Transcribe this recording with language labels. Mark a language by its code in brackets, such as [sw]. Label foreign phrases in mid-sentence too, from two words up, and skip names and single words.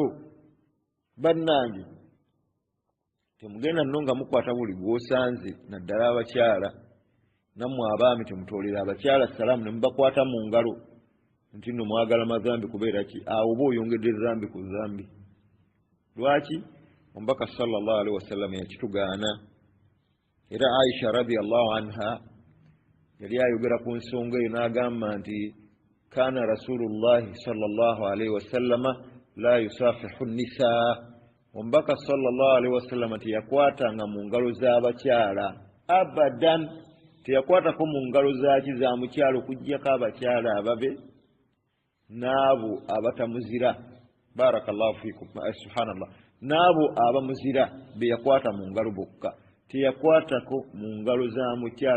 [lg] Bannange, temugenda nno nga mukwata buli gw'osanze, naddala abakyala. Nammwe abaami temutoolera abakyala salaamu ne mubakwata mu ngalo nti nno mwagala mazambi kubeera ki? Awo oba oyongedde zambi ku zambi. Lwaki? Omubaka [ar] صلى الله عليه وسلم [lg] yakitugaana. Era Aisha [ar] رضي الله عنها [lg] yali ayogera ku nsonga eyo n'agamba nti [ar] كان رسول الله صلى الله عليه وسلم لا يصافح نساء [lg] omubaka [ar] صلى الله عليه وسلم [lg] teyakwatanga mu ngalo z'abakyala abadan teyakwatako mu ngalo zaki za mukyalo kujjako abakyala ababe n'abo abatamuzira [ar] بارك الله فيكم سبحان الله [lg] n'abo abamuzira be yakwata mu ngalo bokka teyakwatako mu ngalo za mukyala